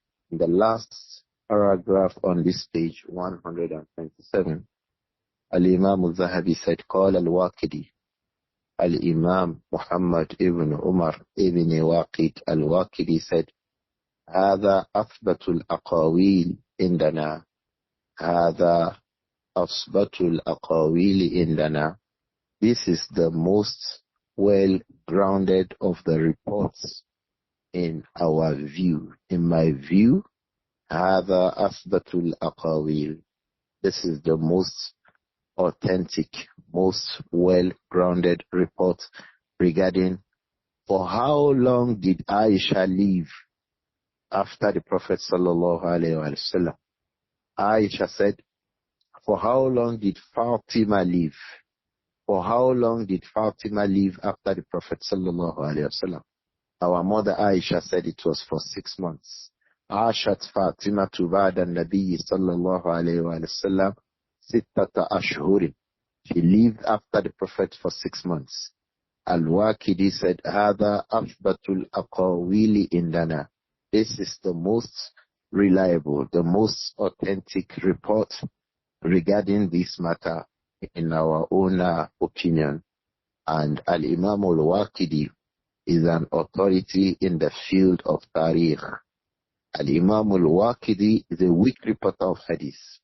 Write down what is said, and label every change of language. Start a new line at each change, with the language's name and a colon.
English: In the last paragraph on this page, 127, Al-Imām Adh-Dhahabi said,
Arabic: قال الواقدي,
English: Al-Imam Muhammad ibn Umar ibn Waqid al-Waqidi said,
Arabic: هذا أثبت الأقاويل عندنا. هذا أثبت الأقاويل عندنا.
English: This is the most well-grounded of the reports in our view. In my view,
Arabic: هذا أثبت الأقاويل.
English: This is the most authentic, most well-grounded report regarding for how long did Aisha live after the Prophet sallallahu alaihi wasallam. Aisha said, for how long did Fatima live? For how long did Fatima live after the Prophet sallallahu alaihi wasallam? Our mother Aisha said it was for 6 months.
Arabic: عاشت فاطمة بعد النبي صلى الله عليه وسلم 6 أشهر.
English: She lived after the Prophet for 6 months. Al-Waqidi said,
Arabic: هذا أثبت الأقاويل عندنا.
English: This is the most reliable, the most authentic report regarding this matter in our own opinion. And Al-Imam Al-Waqidi is an authority in the field of Tariq. Al-Imam al-Waqidi is a weak reporter of hadith.